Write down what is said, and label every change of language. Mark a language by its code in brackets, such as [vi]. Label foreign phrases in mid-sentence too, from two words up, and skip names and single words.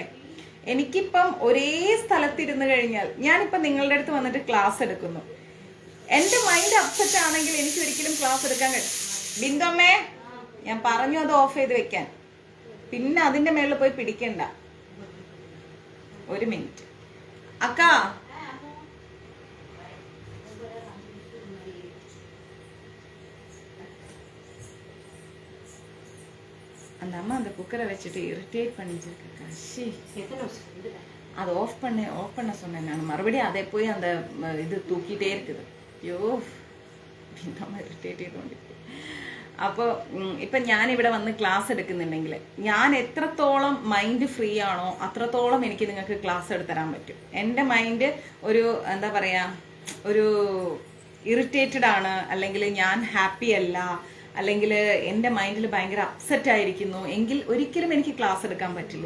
[ml] എനിക്കിപ്പം ഒരേ സ്ഥലത്തിരുന്ന് കഴിഞ്ഞാൽ, ഞാനിപ്പം നിങ്ങളുടെ അടുത്ത് വന്നിട്ട് ക്ലാസ് എടുക്കുന്നു, എൻ്റെ [en] mind upset [ml] ആണെങ്കിൽ എനിക്ക് ഒരിക്കലും ക്ലാസ് എടുക്കാൻ കഴിയും. ബിന്ദുമ്മേ, ഞാൻ പറഞ്ഞു അത് ഓഫ് ചെയ്ത് വെക്കാൻ, പിന്നെ അതിൻ്റെ മേളിൽ പോയി പിടിക്കണ്ട. ഒരു മിനിറ്റ് അക്ക, [ta] அந்த அம்மா அந்த குக்கரை வச்சுட்டு இரிட்டேட் பண்ணிச்சிருக்கா. அது ஆஃப் பண்ண சொன்னேன் நான். மறுபடியும் அதை போய் அந்த இது தூக்கிட்டே இருக்குது. ஐயோ, [ml] ഇറിറ്റേറ്റ് ചെയ്തുകൊണ്ടിരിക്കും. അപ്പോൾ ഇപ്പം ഞാനിവിടെ വന്ന് ക്ലാസ് എടുക്കുന്നുണ്ടെങ്കിൽ ഞാൻ എത്രത്തോളം [en] mind free [ml] ആണോ അത്രത്തോളം എനിക്ക് നിങ്ങൾക്ക് ക്ലാസ് എടുത്തരാൻ പറ്റും. എൻ്റെ മൈൻഡ് ഒരു എന്താ പറയുക, ഒരു ഇറിറ്റേറ്റഡ് ആണ്, അല്ലെങ്കിൽ ഞാൻ ഹാപ്പി അല്ല, അല്ലെങ്കിൽ എൻ്റെ മൈൻഡിൽ ഭയങ്കര അപ്സെറ്റ് ആയിരിക്കുന്നു എങ്കിൽ ഒരിക്കലും എനിക്ക് ക്ലാസ് എടുക്കാൻ പറ്റില്ല.